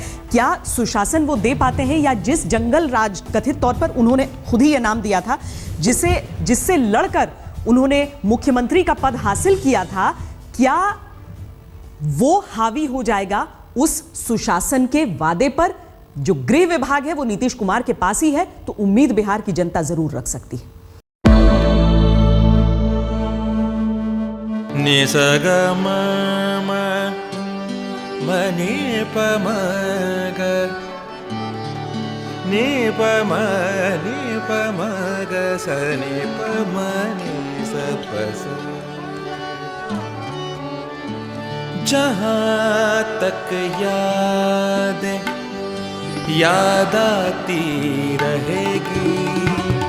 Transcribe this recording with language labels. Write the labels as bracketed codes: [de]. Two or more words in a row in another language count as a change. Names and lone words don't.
[hi] क्या सुशासन वो दे पाते हैं, या जिस जंगल राज कथित तौर पर उन्होंने खुद ही ये नाम दिया था, जिससे लड़कर उन्होंने मुख्यमंत्री का पद हासिल किया था, क्या वो हावी हो जाएगा उस सुशासन के वादे पर? जो गृह विभाग है वो नीतीश कुमार के पास ही है, तो उम्मीद बिहार की जनता जरूर रख सकती है। नि स ग म म नि प म ग नि प म ग स नि प म नि स प स। जहाँ तक याद आती रहेगी।